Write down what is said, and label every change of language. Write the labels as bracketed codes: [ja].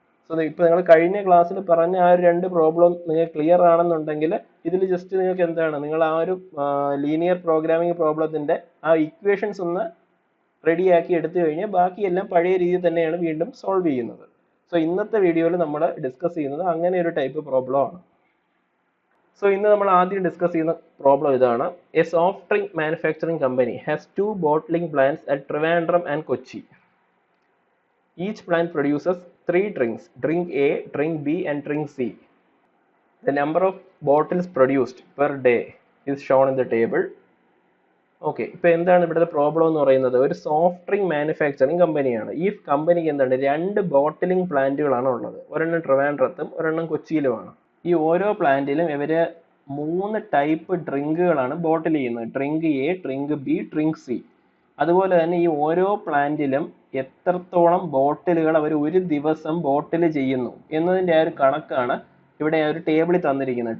[ml] So ഇപ്പോൾ നിങ്ങൾ കഴിഞ്ഞ ക്ലാസ്സിൽ പറഞ്ഞ ആ ഒരു രണ്ട് പ്രോബ്ലം നിങ്ങൾ ക്ലിയർ ആണെന്നുണ്ടെങ്കിൽ ഇതിൽ ജസ്റ്റ് നിങ്ങൾക്ക് എന്താണ്, നിങ്ങൾ ആ ഒരു ലീനിയർ പ്രോഗ്രാമിംഗ് പ്രോബ്ലത്തിന്റെ ആ ഇക്വേഷൻസ് ഒന്ന് റെഡിയാക്കി എടുത്തു കഴിഞ്ഞാൽ ബാക്കിയെല്ലാം പഴയ രീതിയിൽ തന്നെയാണ് വീണ്ടും സോൾവ് ചെയ്യുന്നത്. സോ ഇന്നത്തെ വീഡിയോയിൽ നമ്മൾ ഡിസ്കസ് ചെയ്യുന്നത് അങ്ങനെ ഒരു ടൈപ്പ് പ്രോബ്ലം ആണ്. സോ ഇന്ന് നമ്മൾ ആദ്യം ഡിസ്കസ് ചെയ്യുന്ന പ്രോബ്ലം ഇതാണ്. [en] A soft drink manufacturing company has 2 bottling plants at Trivandrum and Kochi. Each plant produces 3 drinks, drink A, drink B and drink C. The number of bottles produced per day is shown in the table. [ml] Okay, ഇപ്പൊ എന്താണ് ഇവിടുത്തെ problem എന്ന് പറയുന്നത്, ഒരു soft drink manufacturing കമ്പനിയാണ്. ഈ കമ്പനിക്ക് എന്താണ് 2 ബോട്ടിലിംഗ് പ്ലാന്റുകളാണ് ഉള്ളത്. ഒരെണ്ണം ട്രിവാൻഡ്രത്തും ഒരെണ്ണം കൊച്ചിയിലുമാണ്. ഈ ഓരോ പ്ലാന്റിലും ഇവര് 3 ടൈപ്പ് ഡ്രിങ്കുകളാണ് ബോട്ടിൽ ചെയ്യുന്നത്. Drink A, drink B, drink C. അതുപോലെ തന്നെ ഈ ഓരോ പ്ലാന്റിലും എത്രത്തോളം ബോട്ടിലുകൾ അവർ ഒരു ദിവസം ബോട്ടിൽ ചെയ്യുന്നു എന്നതിൻ്റെ ആ ഒരു കണക്കാണ് ഇവിടെ ആ ഒരു ടേബിളിൽ തന്നിരിക്കുന്നത്.